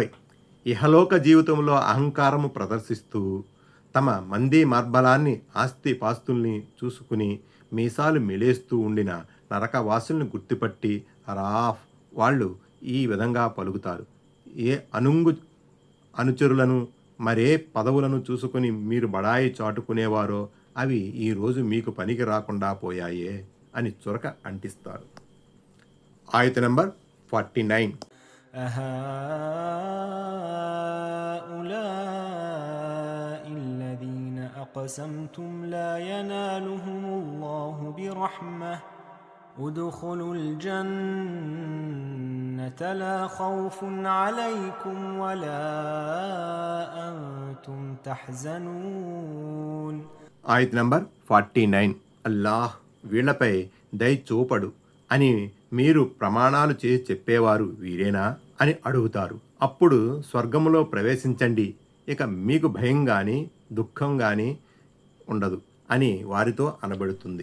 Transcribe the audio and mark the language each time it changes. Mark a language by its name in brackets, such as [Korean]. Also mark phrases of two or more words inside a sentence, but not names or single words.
[Telugu] ఇహలోక జీవితంలో అహంకారము ప్రదర్శిస్తూ తమ మంది మార్బలాన్ని ఆస్తి పాస్తుల్ని చూసుకుని మీసాలు మెలేస్తూ ఉండిన నరకవాసుల్ని గుర్తుపట్టి అరాఫ్ వాళ్ళు ఈ విధంగా పలుకుతారు, ఏ అనుచరులను మరే పదవులను చూసుకుని మీరు బడాయి చాటుకునేవారో అవి ఈరోజు మీకు పనికి రాకుండా పోయాయే అని చురక అంటిస్తారు. ఆయత్ నంబర్ 49. [Arabic] أهؤلاء الذين أقسمتم لا ينالهم الله برحمة ادخلوا الجنة لا خوف عليكم ولا أنتم تحزنون. [Telugu] ఆయత్ నంబర్ 49. అల్లాహ్ వీళ్లపై దయ చూపడు అని మీరు ప్రమాణాలు చేసి చెప్పేవారు వీరేనా అని అడుగుతారు. అప్పుడు స్వర్గములో ప్రవేశించండి, ఇక మీకు భయం గాని దుఃఖం గాని ఉండదు అని వారితో అనబడుతుంది.